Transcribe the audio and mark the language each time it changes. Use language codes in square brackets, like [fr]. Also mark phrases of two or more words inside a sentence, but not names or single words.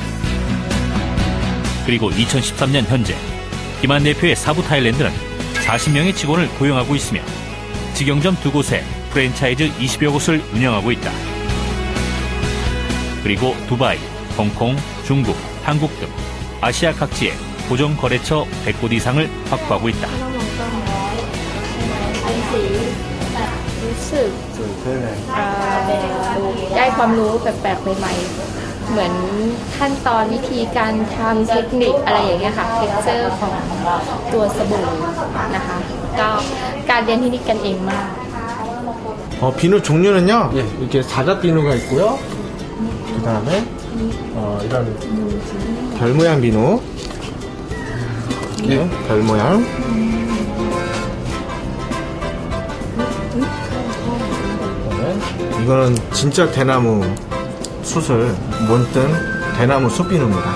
[ko] 그리고 2013년 현재 김한 대표의 사부 타일랜드는 40명의 직원을 고용하고 있으며 직영점 2곳에 프랜차이즈 20여 곳을 운영하고 있다. 그리고 두바이, 홍콩, 중국, 한국 등 아시아 각지에 고정 거래처 100곳 이상을 확보하고 있다. [th] รู้สึกได้ความรู้แปลกๆใหม่ๆเหมือนขั้นตอนวิธีการทำเทคนิคอะไรอย่างเงี้ยค่ะเท็กเจอร์ของตัวสบู่นะคะก็การเรียนที่นี่กันเองมาก [ko] 비누 종류는요, 예. 이렇게 사각 비누가 있고요. 그 다음에 이런 별 모양 비누, 이렇게 별 모양. 이거는 진짜 대나무 숯을 못든 대나무 숯비누입니다.